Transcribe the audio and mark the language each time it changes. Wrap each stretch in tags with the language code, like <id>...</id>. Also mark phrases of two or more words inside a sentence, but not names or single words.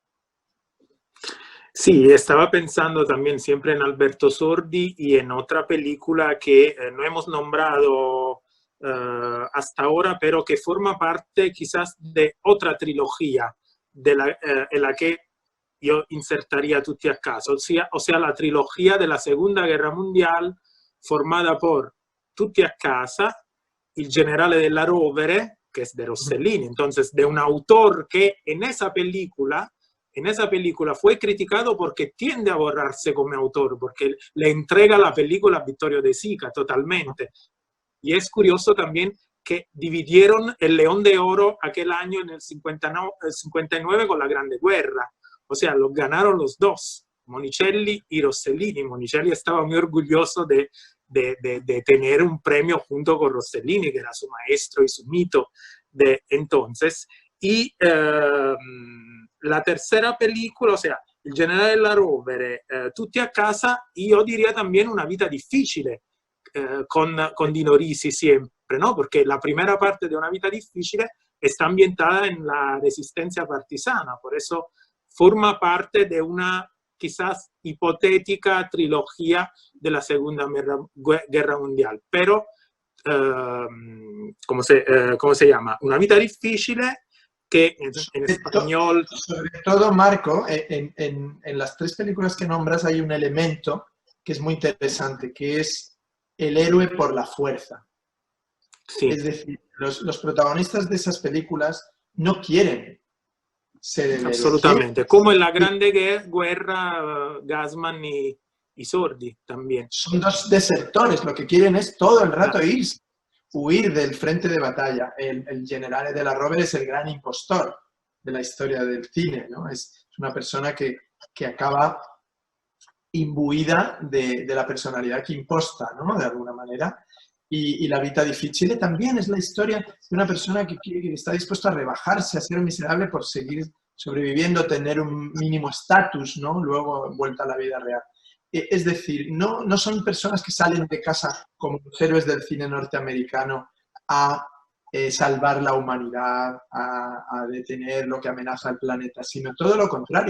<es>Sí, estaba pensando también siempre en Alberto Sordi y en otra película que no hemos nombrado hasta ahora, pero que forma parte quizás de otra trilogía en la que yo insertaría Tutti a casa, o sea, la trilogía de la Segunda Guerra Mundial formada por Tutti a casa, Il generale della Rovere, que es de Rossellini, entonces de un autor que en esa película fue criticado porque tiende a borrarse como autor, porque le entrega la película a Vittorio De Sica totalmente. Y es curioso también que dividieron el León de Oro aquel año en el 59 con la Grande Guerra. O sea, lo ganaron los dos, Monicelli y Rossellini. Monicelli estaba muy orgulloso de tener un premio junto con Rossellini, que era su maestro y su mito de entonces. Y la tercera película, o sea, Il generale della Rovere, Tutti a casa, io diría también Una vita difficile, con Dino Risi siempre, ¿no? Porque la primera parte de Una vita difficile está ambientada en la resistencia partisana, por eso forma parte de una quizás hipotética trilogía de la Segunda Guerra Mundial, pero ¿cómo se llama? Una vita difficile, que en español... Sobre todo, Marco, en las tres películas que nombras hay un elemento que es muy interesante, que es el héroe por la fuerza. Sí. Es decir, los protagonistas de esas películas no quieren ser el héroe. Absolutamente, como en la Grande Guerra, Gassman y Sordi también. Son dos desertores, lo que quieren es todo el rato irse, huir del frente de batalla. El generale della Rovere es el gran impostor de la historia del cine, ¿no? Es una persona que acaba imbuida de la personalidad que imposta, ¿no? De alguna manera. Y La vita difficile también es la historia de una persona que está dispuesta a rebajarse, a ser miserable por seguir sobreviviendo, tener un mínimo estatus, ¿no? Luego vuelta a la vida real. Es decir, no son personas que salen de casa como los héroes del cine norteamericano a salvar la humanidad, a detener lo que amenaza al planeta, sino todo lo contrario.</es>